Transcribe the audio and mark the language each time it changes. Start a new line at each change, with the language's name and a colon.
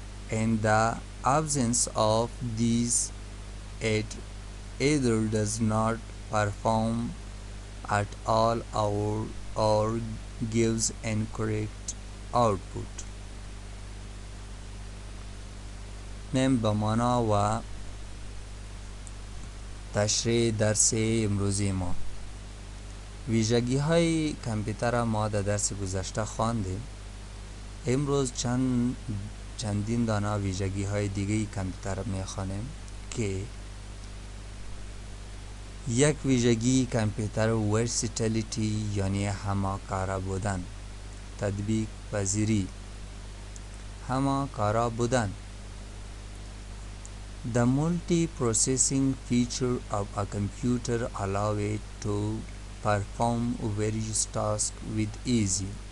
English: In the absence of these, it either does not perform at all or gives incorrect output.
Persian: من به معنا و تشریح درس امروزی ما. ویژگی های کامپیوتر ما در درس گذشته خواندیم. امروز چندین دانه ویژگی های دیگه کامپیوتر میخوانیم که یک ویژگی کامپیوتر ورسیتیلیتی یعنی همه‌کاره بودن، تطبیق پذیری، همه‌کاره بودن.
English: The multi-processing feature of a computer allow it to perform various tasks with ease.